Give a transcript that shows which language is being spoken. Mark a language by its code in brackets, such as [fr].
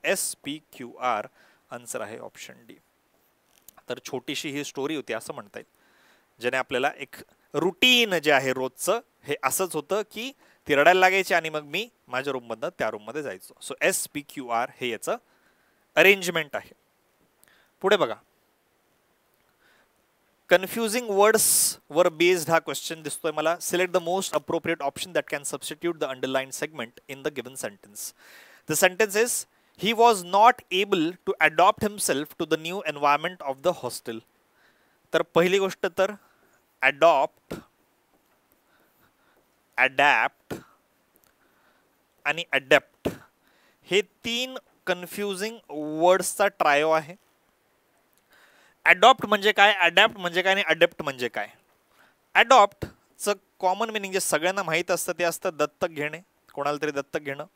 [mr] SPQR answer आहे option D. तर छोटीशी ही स्टोरी होती असं म्हणता येईल, ज्याने आपल्याला एक रुटीन जे आहे रोजचं हे असंच होतं की ती रडायला लागायची आणि मग मी माझ्या रूममधनं त्या रूममध्ये जायचो. सो SPQR हे याचं अरेंजमेंट आहे. पुढे बघा, कन्फ्युजिंग वर्ड्स वर बेस्ड हा क्वेश्चन दिसतोय मला. [en] Select the most appropriate option that can substitute the underline segment in the given sentence. The sentence is he was not able to adopt himself to the new environment of the hostel. [mr] तर पहिली गोष्ट तर adopt, adapt आणि adapt हे 3 confusing वर्ड्सचा trio आहे. Adopt म्हणजे काय, adapt म्हणजे काय आणि अडेप्ट म्हणजे काय? अडॉप्टचं कॉमन मिनिंग जे सगळ्यांना माहीत असतं ते असतं दत्तक घेणे, कोणाला तरी दत्तक घेणं.